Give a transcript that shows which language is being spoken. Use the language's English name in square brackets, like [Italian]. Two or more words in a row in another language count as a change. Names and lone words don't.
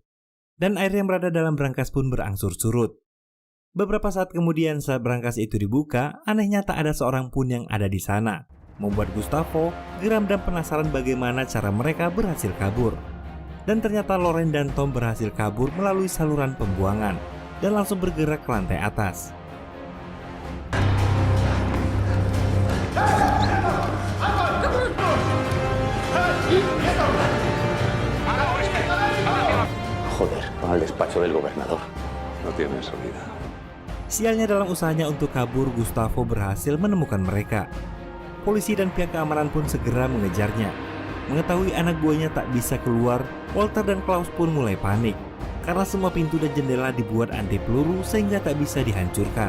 [Indonesian] Dan air yang berada dalam brankas pun berangsur surut. Beberapa saat kemudian saat brankas itu dibuka, anehnya tak ada seorang pun yang ada di sana. Membuat Gustavo geram dan penasaran bagaimana cara mereka berhasil kabur. Dan ternyata Lorraine dan Tom berhasil kabur melalui saluran pembuangan dan langsung bergerak ke lantai atas. [Spanish] Joder, van al despacho del gobernador. No tienen salida. [Indonesian] Sialnya, dalam usahanya untuk kabur, Gustavo berhasil menemukan mereka. Polisi dan pihak keamanan pun segera mengejarnya. Mengetahui anak buahnya tak bisa keluar, Walter dan Klaus pun mulai panik. Karena semua pintu dan jendela dibuat anti peluru sehingga tak bisa dihancurkan.